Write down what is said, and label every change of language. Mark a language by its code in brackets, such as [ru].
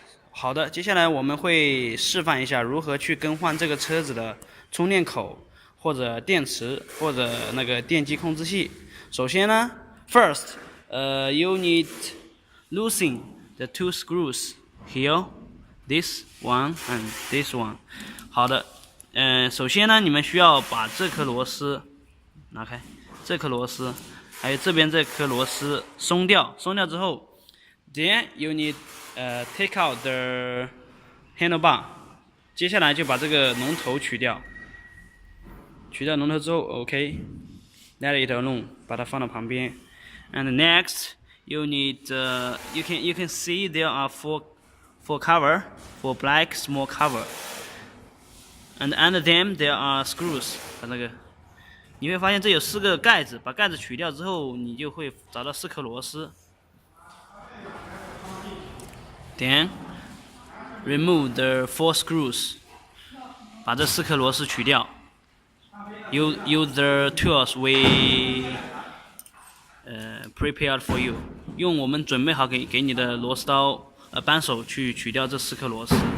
[zh] 好的，接下来我们会示范一下如何去更换这个车子的充电口，或者电池，或者那个电机控制器。首先呢 [en] ，first, you need loosen the two screws here, this one and this one. [zh] 好的，首先呢，你们需要把这颗螺丝拿开，这颗螺丝，还有这边这颗螺丝松掉，松掉之后 ， [en] then you need take out the handlebar. [zh] 接下来就把这个龙头取掉，取掉龙头之后 ， [en] OK，let it alone， [zh] 把它放到旁边。 [en] And next, you need you can see there are four cover, four black small cover. And under them there are screws. [zh] 把那个，你会发现这有4个盖子，把盖子取掉之后，你就会找到4颗螺丝。 [en] Then remove the 4 screws. [zh] 把这4颗螺丝取掉。 [en] Use the tools we prepared for you. [zh] 用我们准备好给你的螺丝刀扳手去取掉这4颗螺丝。